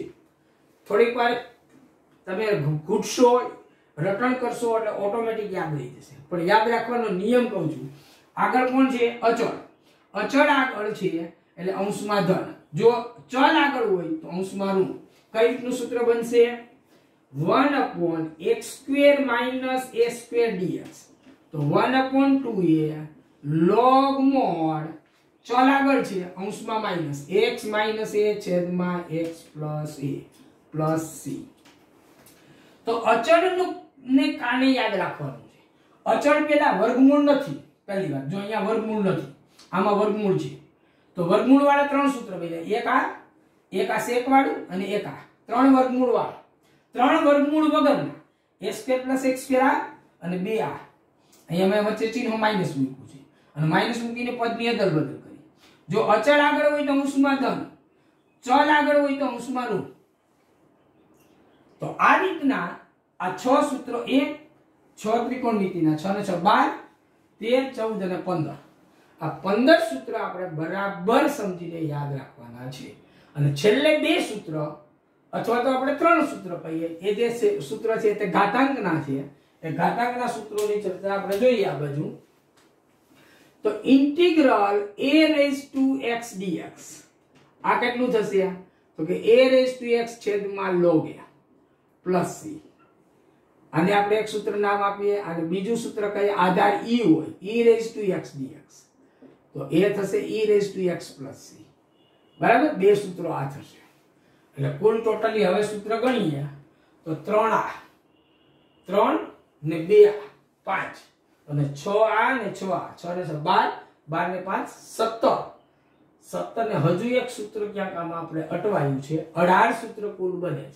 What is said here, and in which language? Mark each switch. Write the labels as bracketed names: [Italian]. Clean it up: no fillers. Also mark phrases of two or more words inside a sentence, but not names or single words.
[Gujarati] થોડીક વાર તમે ઘૂંટશો, રટણ કરશો એટલે ઓટોમેટિક યાદ રહી જશે. પણ યાદ રાખવાનો નિયમ કહું છું. આગળ કોણ છે? અચળ. અચળ આગળ છે એટલે અંશમાં ધન. જો ચલ આગળ હોય તો અંશમાં ઋણ. કઈ રીતનું સૂત્ર બનશે? [English] 1/x square minus a square dx. [Gujarati] તો 1/2a [English] log mod, [Gujarati] ચલ આગળ છે અંશમાં માઈનસ, [English] x minus a [Gujarati] છેદમાં [English] x plus a plus c. [Gujarati] તો અચળ ને કારણે યાદ રાખવાનું છે. અચળ પેલા વર્ગમૂળ નથી. પહેલી વાત, જો અહીંયા વર્ગમૂળ નથી, આમાં વર્ગમૂળ છે. તો વર્ગમૂળ વાળા 3 સૂત્ર બન્યા. એક આ સેક વાળું અને એક આ 3 વર્ગમૂળ વાળા. 3 વર્ગમૂળ વગરના [English] a square plus x square [Gujarati] આ અને 2 આ. અહીંયા મેં વચ્ચે ચિહ્ન માઈનસ મૂક્યું છે અને માઈનસ મૂકીને પદની અદલ બદલ કરી. જો અચળ આગળ હોય તો અંશમાં ધન, ચલ આગળ હોય તો અંશમાં ઋણ. તો આ રીતના આ 6 સૂત્રો, 6 ત્રિકોણમિતિના, 6 ને 6 12, 13, 14 અને 15. આ 15 સૂત્ર આપણે બરાબર સમજીને યાદ રાખવાના છે. અને છેલ્લે 2 સૂત્ર અથવા તો આપણે 3 સૂત્ર કહીએ, એ જે સૂત્ર છે તે ઘાતાંકના છે. એ ઘાતાંકના સૂત્રોની ચર્ચા આપણે જોઈએ આ બાજુ. તો [English] integral a raised to x dx [Gujarati] આ કેટલું થશે? તો કે [English] a raised to x [Gujarati] છેદમાં [English] log a plus c [Gujarati] આને આપણે એક સૂત્ર નામ આપીએ અને બીજું સૂત્ર કહીએ આધાર e હોય [English] e raise to x dx, [Gujarati] તો એ થશે [English] e raise to x plus c. [Gujarati] બરાબર, બે સૂત્રો આ થશે. એટલે કુલ ટોટલી હવે સૂત્ર ગણીએ તો 3a 3 ને 2a 5 અને 6a ને 6a 6 ને 12 12 ને 5 17 17 ને હજુ એક સૂત્ર ક્યાંક આમાં આપણે અટવાયું છે, 18 સૂત્ર કુલ બને છે.